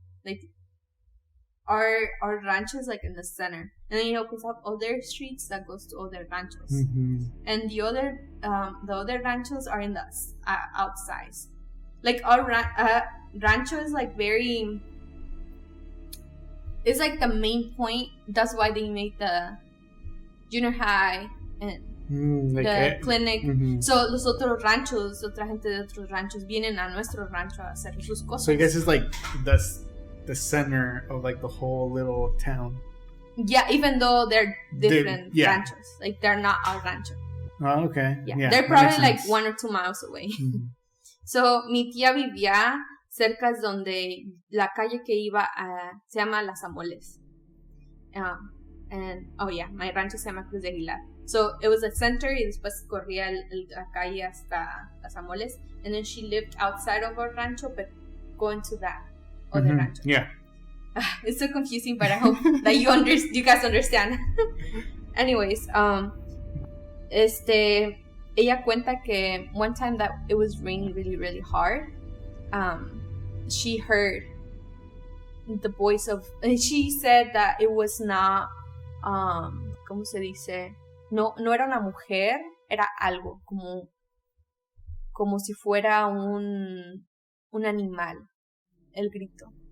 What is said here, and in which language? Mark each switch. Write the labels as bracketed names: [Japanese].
[English] Like, our rancho is, like, in the center, and then it opens up other streets that goes to other ranchos, and the other ranchos are in the outside. Like, our rancho is, like, very, it's like the main point. That's why they make the junior high and the clinic. [Spanish] So los otros ranchos, otra gente de otros ranchos vienen a nuestro rancho a hacer sus cosas. [English] So I guess it's like the center of, like, the whole little town. Yeah, even though they're different ranchos. Like, they're not our rancho. Oh, okay. Yeah, they're probably like 1 or 2 miles away. [Spanish] So, mi tía vivía cerca donde la calle que iba se llama Las Amoles. And, my rancho se llama Cruz de Aguilar. [English] So it was a center [Spanish] y después corría la calle hasta Las Amoles. [English] And then she lived outside of our rancho, but going to that other rancho. Yeah. It's so confusing, but I hope that you guys understand. Anyways, [Spanish] ella cuenta que [English] one time that it was raining really, really hard, she heard the voice of, she said that it was not, [Spanish] ¿cómo se dice? No era una mujer, era algo, como si fuera un animal, el grito.